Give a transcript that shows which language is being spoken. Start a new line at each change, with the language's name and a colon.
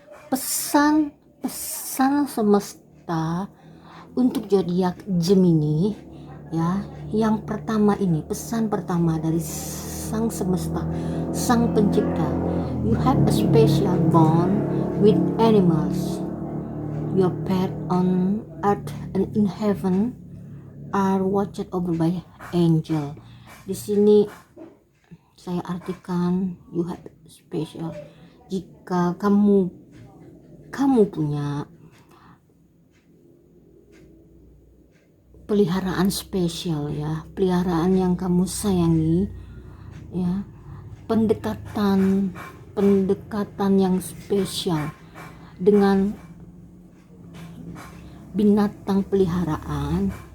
Indonesian: Pesan semesta untuk zodiak Gemini ya. Yang pertama ini, pesan pertama dari Sang Semesta, Sang Pencipta.
English: You have a special bond with animals. Your pet on earth and in heaven are watched over by angel.
Indonesian: Di sini saya artikan
English: you have special.
Indonesian: Jika kamu punya peliharaan spesial ya, peliharaan yang kamu sayangi ya, pendekatan yang spesial dengan binatang peliharaan